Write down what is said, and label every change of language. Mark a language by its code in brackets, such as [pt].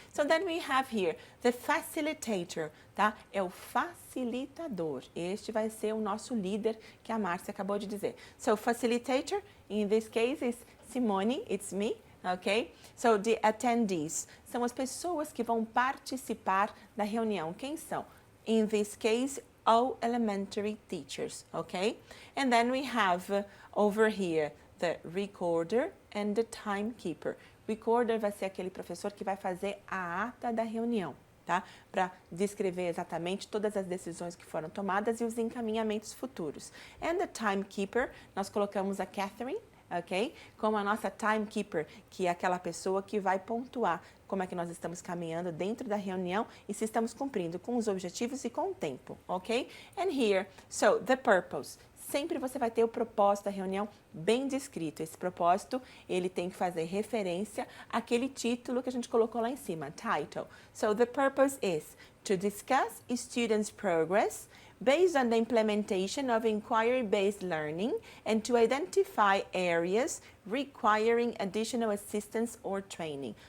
[en] So then we have here the facilitator, tá? [pt] É o facilitador. Este vai ser o nosso líder que a Márcia acabou de dizer. [en] So facilitator, in this case, is Simone, it's me. [pt] ok? [en] So, the attendees [pt] são as pessoas que vão participar da reunião. Quem são? [en] In this case, all elementary teachers, okay? And then we have over here the recorder and the timekeeper. [pt] Recorder vai ser aquele professor que vai fazer a ata da reunião, tá? Para descrever exatamente todas as decisões que foram tomadas e os encaminhamentos futuros. [en] And the timekeeper, [pt] nós colocamos a [en] Catherine, ok? [pt] Como a nossa timekeeper, que é aquela pessoa que vai pontuar como é que nós estamos caminhando dentro da reunião e se estamos cumprindo com os objetivos e com o tempo, ok? [en] And here, so the purpose. [pt] Sempre você vai ter o propósito da reunião bem descrito. Esse propósito, ele tem que fazer referência àquele título que a gente colocou lá em cima, title. [en] So the purpose is to discuss students' progress based on the implementation of inquiry-based learning and to identify areas requiring additional assistance or training.